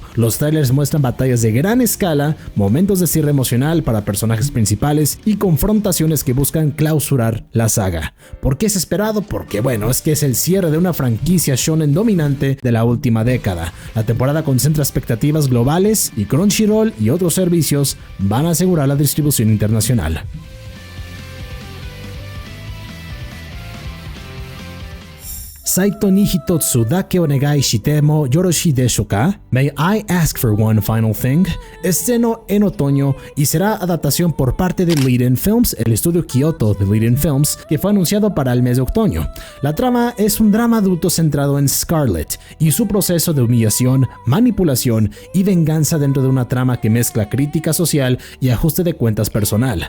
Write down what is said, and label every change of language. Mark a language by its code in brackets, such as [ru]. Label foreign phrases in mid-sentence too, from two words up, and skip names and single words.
[es] Los trailers muestran batallas de gran escala, momentos de cierre emocional para personajes principales y confrontaciones que buscan clausurar la saga. ¿Por qué es esperado? Porque bueno, es que es el cierre de una franquicia shonen dominante de la última década. La temporada concentra expectativas globales y Crunchyroll y otros servicios van a asegurar la distribución internacional. [ja] 最後にひとつだけお願いしてもよろしいでしょうか? [en] May I ask for one final thing? [es] Estreno en otoño y será adaptación por parte de Leiden Films, el estudio Kyoto de Leiden Films, que fue anunciado para el mes de otoño. La trama es un drama adulto centrado en Scarlet y su proceso de humillación, manipulación y venganza dentro de una trama que mezcla crítica social y ajuste de cuentas personal.